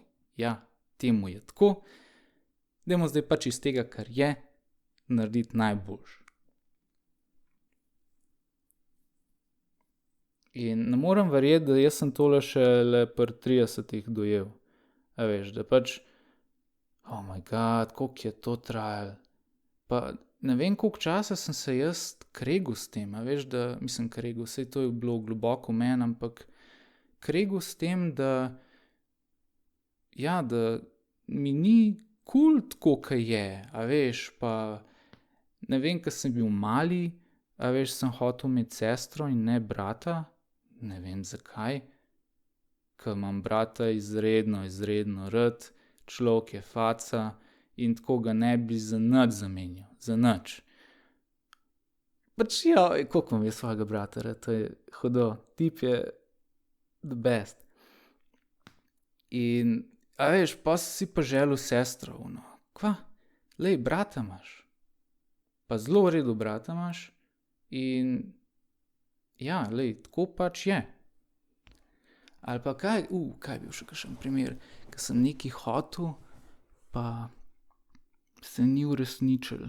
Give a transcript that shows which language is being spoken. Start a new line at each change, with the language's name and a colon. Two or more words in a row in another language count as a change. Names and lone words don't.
Slovenian: Ja, temu je tako, dajmo zdaj pač iz tega, kar je, narediti najboljše. In ne morem verjeti, da jaz sem tole šele pri 30 dojel. A veš, da pač,
English: oh my god,
Slovenian: koliko je to trajalo. Pa ne vem, koliko časa sem se jaz kregal s tem, a veš, da, mislim kregal, saj to je bilo globoko v meni, ampak kregal s tem, da, ja, da mi ni kul tako, kaj je, a veš, pa ne vem, ko sem bil mali, a veš, sem hotel imeti sestro in ne brata, ne vem zakaj, ker imam brata izredno rad, človek je faca in tako ga ne bi za nič zamenjal, za nič. Pač ja, koliko imam jaz svojega brata rad, to je hudo, tip je
English: the best.
Slovenian: In, a veš, pa si pa želel sestro, kva, lej, brata imaš, pa zelo v redu brata imaš in ja, lej, tako pač je. Ali pa kaj je bil še kakšen primer, ko sem nekaj hotel, pa se ni uresničilo.